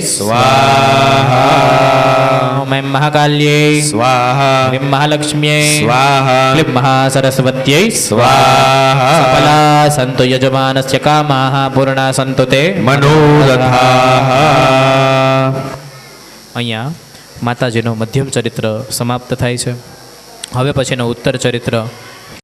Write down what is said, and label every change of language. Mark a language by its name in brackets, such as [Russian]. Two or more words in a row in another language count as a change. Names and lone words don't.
[Sanskrit] स्वाहा ॐ ऐं महाकाल्यै स्वाहा ह्रीं महालक्ष्म्यै स्वाहा क्लीं महासरस्वत्यै स्वाहा सफला सन्तु यजमानस्य कामाः पूर्णा सन्तु ते मनोरथाः [Gujarati] અહીંયા માતાજીનું મધ્યમ ચરિત્ર સમાપ્ત થાય છે. હવે પછીનું ઉત્તર ચરિત્ર